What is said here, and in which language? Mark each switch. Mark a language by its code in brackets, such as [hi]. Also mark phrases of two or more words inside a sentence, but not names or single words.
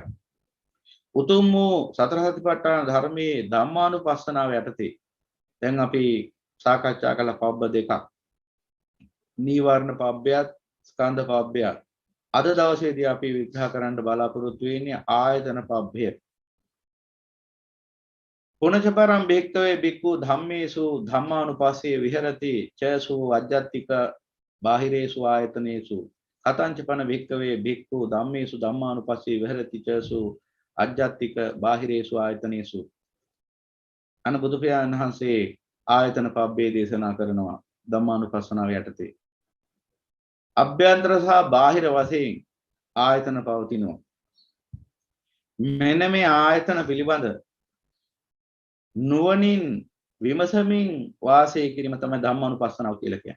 [si] උතුම් වූ සතර සතිපට්ඨාන ධර්මයේ ධම්මානුපස්සනාව යටතේ දැන් අපි සාකච්ඡා කළ පබ්බ දෙකක්. නීවරණ පබ්බයත් ස්කන්ධ පබ්බයත්. අද දවසේදී අපි විග්‍රහ කරන්න බලාපොරොත්තු වෙන්නේ ආයතන පබ්බය. [pi] පුනචපරම් බේක්කවේ බික්කු ධම්මේසු ධම්මානුපස්සේ විහෙරති චයසු අජ්ජත්තික බාහිරේසු ආයතනේසු කතංචපන බේක්කවේ බික්කු ධම්මේසු ධම්මානුපස්සේ විහෙරති චයසු අජ්ජත්තික බාහිරේසු ආයතනේසු. [si] අන බුදු පියාණන් වහන්සේ ආයතන පබ්බේ දේශනා කරනවා ධම්මානුපස්සනාව යටතේ. අභ්‍යන්තර සහ බාහිර වශයෙන් ආයතන පවතිනවා. මෙන්න මේ ආයතන පිළිබඳ නුවණින් විමසමින් වාසය කිරීම තමයි ධම්මානුපස්සනාව කියලා කියන්නේ.